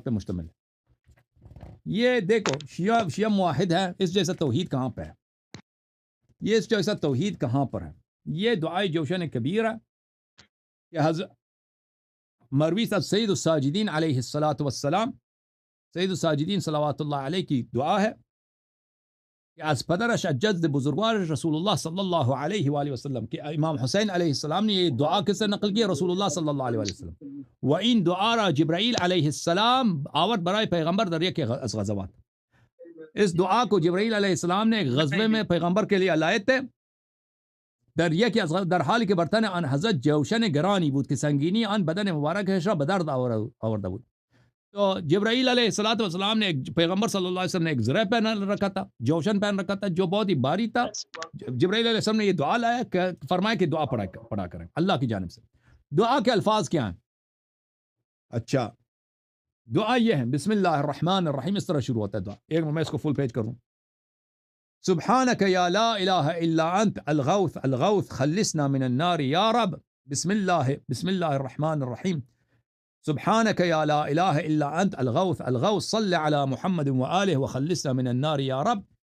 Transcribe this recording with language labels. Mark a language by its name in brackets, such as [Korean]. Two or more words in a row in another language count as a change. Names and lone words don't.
[Urdu] پہ مشتمل ہے، یہ دیکھو شیعہ موحد ہے، اس جیسا توحید کہاں پہ ہے، یہ اس جیسا توحید کہاں پر ہے، یہ دعائے جوشن کبیر ہے کہ حضرت مروی صاحب سید الساجدین [Arabic] علیہ الصلاۃ والسلام، [Urdu] سید الساجدین [Arabic] صلوات اللہ علیہ [Urdu] کی دعا ہے کہ [Persian] از پدرش اجد بزرگوار [Urdu] رسول اللہ [Arabic] صلی اللہ علیہ وآلہ وسلم [Urdu] کہ امام حسین [Arabic] علیہ السلام [Urdu] نے یہ دعا کس سے نقل کی ہے، رسول اللہ [Arabic] صلی اللہ علیہ وآلہ وسلم، [Persian] وَإِن دعا را جبرائیل [Arabic] علیہ السلام [Persian] آورد برائے پیغمبر در یک از غزوات، [Urdu] اس دعا کو جبرائیل علیہ السلام نے ایک غزوے میں پیغمبر کے لیے لائے تھے، [Persian] در یکی از در حالی که برتن آن حضرت جوشن گرانی بود که سنگینی آن بدن مبارکش را به درد آورده بود، [Urdu] تو جبرائیل [Arabic] علیہ الصلوۃ والسلام [Urdu] نے پیغمبر [Arabic] صلی اللہ علیہ وسلم [Urdu] نے ایک زرہ پہن رکھا تھا، جوشن پہن رکھا تھا جو بہت ہی باری تھا، جبرائیل [Arabic] علیہ السلام [Urdu] نے یہ دعا لایا کہ فرمایا کہ دعا پڑھا کریں اللہ کی جانب سے، دعا کے الفاظ کیا ہیں؟ اچھا دعا یہ ہے [Arabic] بسم اللہ الرحمن الرحیم، [Urdu] اس طرح شروع ہوتا ہے دعا، ایک میں اس کو فل پیج کروں، [Arabic] سبحانك يا لا إله إلا أنت الغوث الغوث خلصنا من النار يا رب، بسم الله الرحمن الرحيم، سبحانك يا لا إله إلا أنت الغوث الغوث صل على محمد وآله وخلصنا من النار يا رب،